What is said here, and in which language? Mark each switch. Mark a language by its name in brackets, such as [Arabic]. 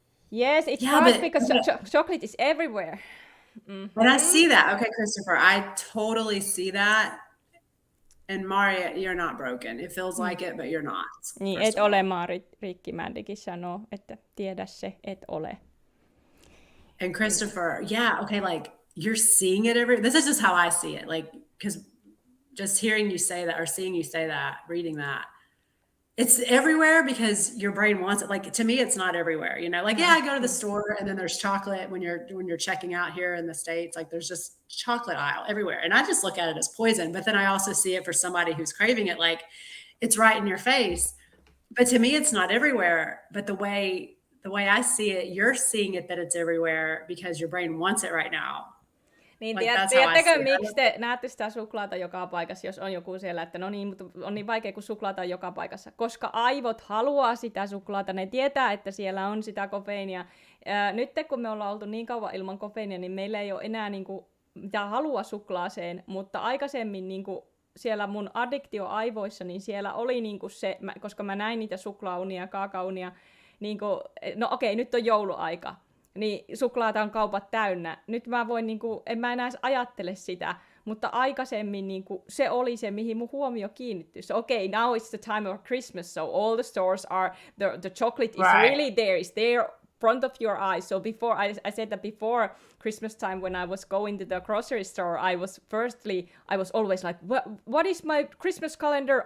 [English] Yes, it's hard because chocolate is everywhere. Mm-hmm. And I see that. Okay, Christopher, I totally see that. And Maria, you're not broken. It feels like it, but you're not. [Finnish] Niin, et ole Rikki Mändikin sanoo, että tiedä se, et ole. [English] And Christopher, okay, like you're seeing it this is just how I see it. Like, because just hearing you say that, or seeing you say that, reading that, it's everywhere because your brain wants it. Like to me, it's not everywhere, like, I go to the store and then there's chocolate when you're checking out here in the States, like there's just chocolate aisle everywhere. And I just look at it as poison, but then I also see it for somebody who's craving it. Like it's right in your face, but to me, it's not everywhere. But the way I see it, you're seeing it that it's everywhere because your brain wants it right now. [Finnish] Niin, tiedättekö, miksi te näette sitä suklaata joka paikassa, jos on joku siellä, että no niin, mutta on niin vaikea, kun suklaata on joka paikassa, koska aivot haluaa sitä suklaata, ne tietää, että siellä on sitä kofeiinia. Nyt kun me ollaan oltu niin kauan ilman kofeiinia, niin meillä ei ole enää mitään halua suklaaseen, mutta aikaisemmin siellä mun addiktioaivoissa, niin siellä oli se, koska mä näin niitä suklaaunia ja kaakaunia, no okei, nyt on jouluaika. Niin suklaata on kaupat täynnä. Nyt mä voin, en mä enää ajattele sitä, mutta aikaisemmin se oli se, mihin mun huomio kiinnittyi. [English] So now it's the time of Christmas, so all the stores are, the chocolate is really there, it's there front of your eyes. So before, I said that before Christmas time when I was going to the grocery store, I was always like, what is my Christmas calendar?